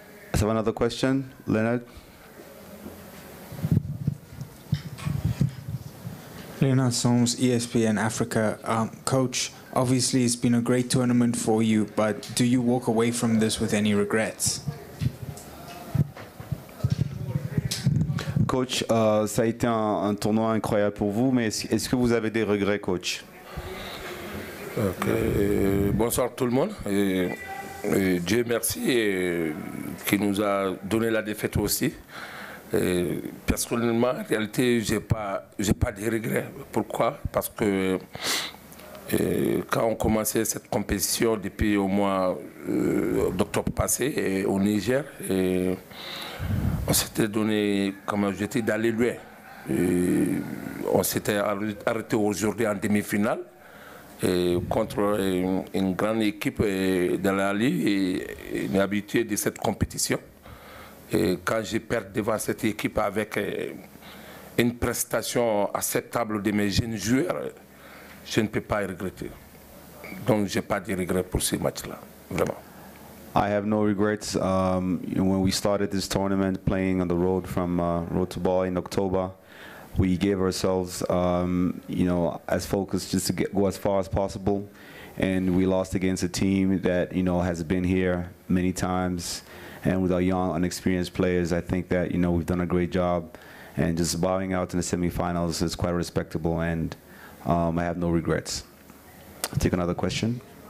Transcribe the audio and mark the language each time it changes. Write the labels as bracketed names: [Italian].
[English] Let's have another question, Leonard. Leonard Soames, ESPN Africa. Coach, obviously it's been a great tournament for you, but do you walk away from this with any regrets? [French] Coach, ça a été un tournoi incroyable pour vous, mais est-ce que vous avez des regrets, coach? Okay. Bonsoir tout le monde. Dieu merci qui nous a donné la défaite aussi. Personnellement, en réalité, j'ai pas de regrets. Pourquoi? Parce que quand on commençait cette compétition depuis au mois d'octobre passé au Niger, on s'était donné, comme je dis, d'aller loin. On s'était arrêté aujourd'hui en demi-finale contre une grande équipe de l'Ahly et une habituée de cette compétition. Et quand je perds devant cette équipe avec une prestation acceptable de mes jeunes joueurs, je ne peux pas regretter. Donc je n'ai pas de regrets pour ce match-là, vraiment. [English] I have no regrets. When we started this tournament, playing on the road from Road to Ball in October, we gave ourselves, as focused just to go as far as possible, and we lost against a team that has been here many times, and with our young, unexperienced players, I think that we've done a great job, and just bowing out in the semifinals is quite respectable, and I have no regrets. I'll take another question.